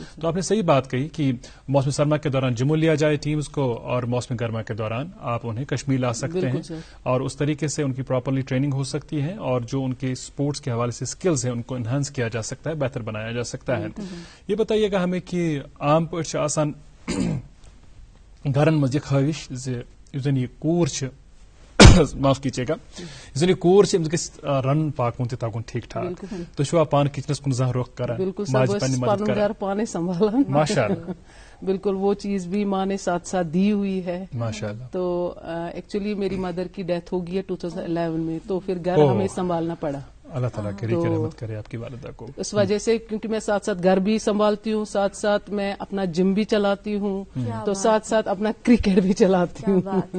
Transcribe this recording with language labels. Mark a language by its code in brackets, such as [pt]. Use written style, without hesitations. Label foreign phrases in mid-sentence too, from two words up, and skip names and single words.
[ur] تو آپ نے صحیح بات کہی کہ موسم سرما کے دوران جموں لیا جائے ٹیمز کو, اور موسم گرما کے دوران آپ انہیں کشمیر لا سکتے ہیں, اور اس طریقے سے ان کی پراپرلی ٹریننگ ہو سکتی ہے, اور جو ان کے اسپورٹس کے حوالے سے اسکلز ہیں ان کو انہانس کیا جا سکتا ہے, بہتر بنایا جا سکتا ہے. یہ بتائیے گا ہمیں کہ [ks] عام پٲٹھۍ چھِ آسان گھرن منٛز یہِ خٲہِش زِ یُس زن یہِ کوٗر چھِ, [ur] معاف کیجیے گا, [ks] یُس زن یہِ کوٗر چھِ أمِس گژھِ رنُن پاکوُن تہِ تگُن ٹھیٖک ٹھاک. تُہۍ چھِوا پانہٕ کچنس کُن زانٛہہ رۄخ کران, ماجہِ پننہِ مدد کران؟ پانے سنبھالان [ur] ماشاء اللہ. بالکل وہ چیز بھی ماں نے ساتھ ساتھ دی ہوئی ہے ماشاء اللہ. تو ایکچولی میری مدر کی ڈیتھ ہو گئی ہے 2011 میں, تو پھر گھر ہمیں سنبھالنا پڑا. اللہ تعالیٰ کرے کہ رحمت کرے آپ کی والدہ کو. اس وجہ سے کیونکہ میں ساتھ ساتھ گھر بھی سنبھالتی ہوں, ساتھ ساتھ میں اپنا جم بھی چلاتی ہوں, تو ساتھ ساتھ اپنا کرکٹ بھی چلاتی ہوں.